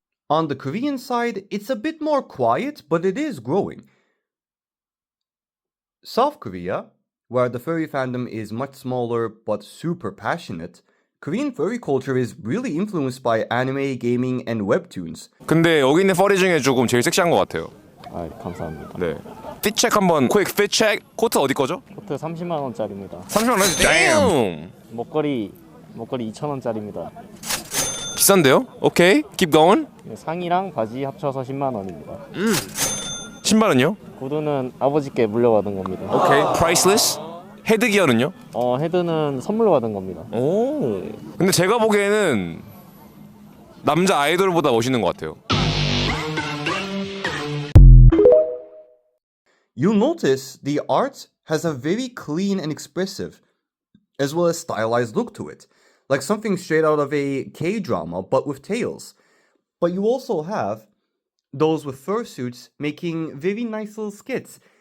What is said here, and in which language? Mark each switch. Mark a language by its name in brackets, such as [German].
[English] On the Korean side, it's a bit more quiet, but it is growing. South Korea, where the furry fandom is much smaller but super passionate, Korean furry culture is really influenced by anime, gaming, and webtoons. [Korean] 근데 여기 있는 퍼리 중에 조금 제일 섹시한 것 같아요. 아, 감사합니다. 네. 핏책 한번 퀵 핏책. 코트 어디 거죠? 코트 30만 원짜리입니다. 30만 원. damn. 목걸이 2,000원짜리입니다. 비싼데요? 오케이. [English] keep going. [Korean] 상의랑 바지 합쳐서 10만 원입니다. 신발은요? 구두는 아버지께 물려받은 겁니다. 오케이. priceless. 헤드기어는요? 헤드는 선물로 받은 겁니다. 오. 근데 제가 보기에는 남자 아이돌보다 멋있는 것 같아요. [English] You'll notice the art has a very clean and expressive, as well as stylized look to it, like something straight out of a K-drama but with tails. But you also have those with fursuits making very nice little skits.